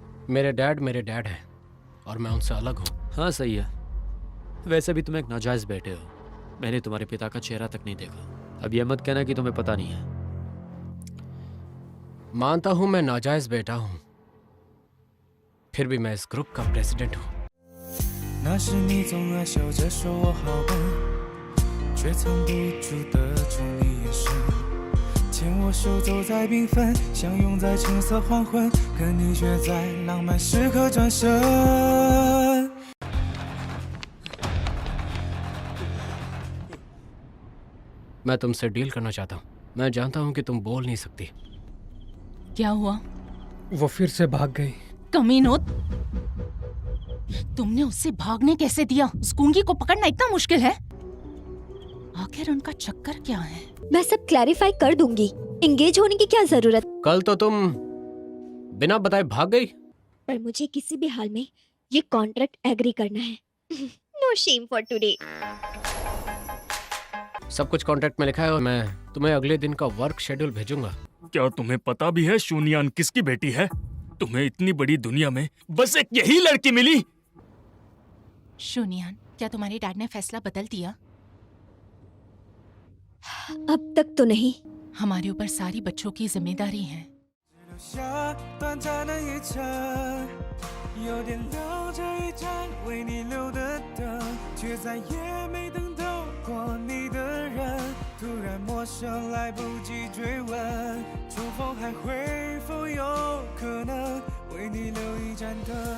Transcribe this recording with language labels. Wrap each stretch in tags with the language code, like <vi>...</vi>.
<hi>मेरे डैड हैं और मैं उनसे अलग हूँ। हाँ सही है। वैसे भी तुम एक नाजायज बेटे हो। मैंने तुम्हारे पिता का चेहरा तक नहीं देखा। अब ये मत कहना कि तुम्हें पता नहीं है। मानता हूँ मैं नाजायज बेटा हूँ, फिर भी मैं इस ग्रुप का प्रेसिडेंट हूँ।</hi> <zh>那时你总爱笑着说我好笨，却藏不住的宠溺眼神。牵我手走在缤纷，相拥在橙色黄昏，可你却在浪漫时刻转身。</zh> <hi>मैं तुमसे डील करना चाहता हूँ। मैं जानता हूँ कि तुम बोल नहीं सकती। क्या हुआ? वो फिर से भाग गई। कमीनो, तुमने उससे भागने कैसे दिया? उस गूंगी को पकड़ना इतना मुश्किल है? आखिर उनका चक्कर क्या है? मैं सब क्लैरिफाई कर दूंगी। एंगेज होने की क्या जरूरत? कल तो तुम बिना बताए भाग गई। पर मुझे किसी भी हाल में ये कॉन्ट्रैक्ट एग्री करना है। No shame for today. सब कुछ कॉन्ट्रैक्ट में लिखा है और मैं तुम्हें अगले दिन का वर्क शेड्यूल भेजूंगा। क्या तुम्हें पता भी है शूनियान किसकी बेटी है? तुम्हें इतनी बड़ी दुनिया में बस एक यही लड़की मिली। शूनियान, क्या तुम्हारे डैड ने फैसला बदल दिया? अब तक तो नहीं। हमारे ऊपर सारी बच्चों की जिम्मेदारी है।</hi> <zh>留下短暂的一程，有点留着一盏为你留的灯，却再也没等到过你的人。突然陌生，来不及追问，重逢还会否有可能为你留一盏灯？</zh>